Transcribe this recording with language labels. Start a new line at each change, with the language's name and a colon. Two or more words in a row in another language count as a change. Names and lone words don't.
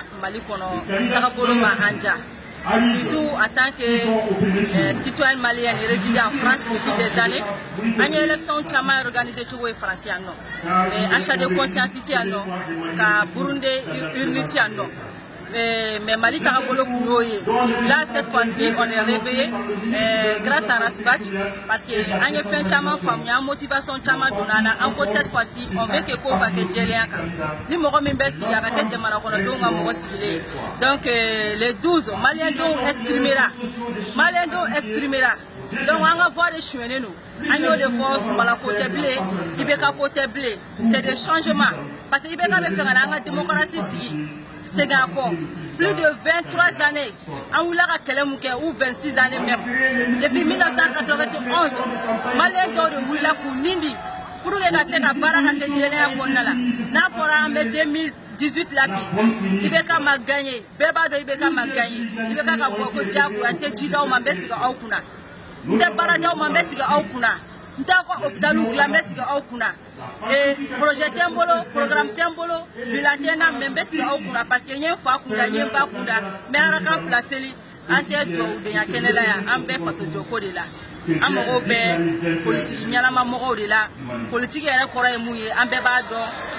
Bambara: Mali kɔnɔ tagabolo ma anja
French: surtout en tant que citoyenne malienne résidant en France depuis des années
Bambara: an ye élection caman organisé cogo ye France yan nɔ
French: achat de conscience
Bambara: ti yan nɔ ka Burundi urne ti yan nɔ mais Mali tagabolo kun y'o ye
French: là cette fois-ci on est réveillé grâce à Rasbach parce que
Bambara: an ye fɛn caman faamuya motivation caman donna na an ko
French: cette fois-ci on veut que
Bambara: ko ka kɛ jɛlenya kan ni mɔgɔ min bɛ sigi a ka kɛ jamana kɔnɔdenw ka mɔgɔ sigilen
French: donc les 12 Maliens
Bambara: denw exprimera donc an ka voix de suɲɛnen don an y'o de fɔ Soumaïla ko tɛ bilen IBK ko tɛ bilen
French: c'est des changements parce que
Bambara: IBK bɛ fɛ ka na an ka démocratie sigi segin a kɔ
French: plus de 23 années
Bambara: an wulila ka kɛlɛ mun kɛ
French: ou 26 années même depuis 1991 Maliens
Bambara: dɔw de wulila k'u nin di
French: pour que
Bambara: ka se ka baara ka kɛ jɛlenya kɔnɔna la n'a fɔra an bɛ 2018 la bi IBK ma gagné bɛɛ b'a dɔn IBK ma gagné IBK ka bɔ ko diyagoya n tɛ ji d'aw ma n bɛ sigi aw kunna n tɛ baara d'aw ma n bɛ sigi aw kunna n tɛ ko hôpitaliw dilan n bɛ sigi aw kunna projet tɛ n bolo programme tɛ n bolo bilan tɛ n na mais n bɛ sigi aw kunna
French: parce que
Bambara: n ye n fa kunda n ye n ba kunda n bɛ Arakan fila seli an tɛ dugawudenya kɛnɛ la yan an bɛ faso jɔko de la an mago bɛ politiki ɲɛnama mɔgɔw de la politiki yɛrɛ kɔrɔ ye mun ye an bɛɛ b'a dɔn